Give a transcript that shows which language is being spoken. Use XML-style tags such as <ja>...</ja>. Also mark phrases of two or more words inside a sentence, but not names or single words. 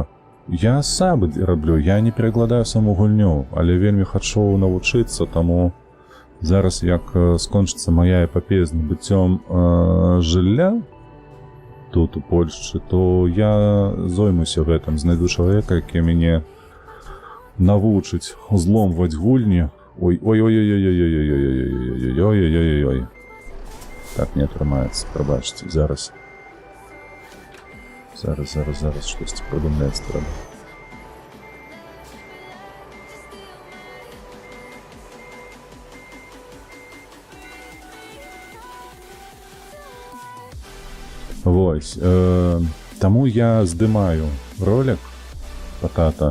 <be>Я сабы раблю, я не перакладаю саму гульню, але вельмі хачу навучыцца, таму зараз, як скончыцца мая эпапея з набыццём жылля тут у Польшчы, то я зоймуся гэтым, знайду чалавека, які мяне навучыць зломваць гульні. Ой-ой-ой-ой-ой-ой-ой-ой-ой-ой-ой-ой-ой-ой. Так не атрымаецца, прабачце, зараз штосьці прыдумляць трэба. Вось, таму я здымаю ролик патата.</be>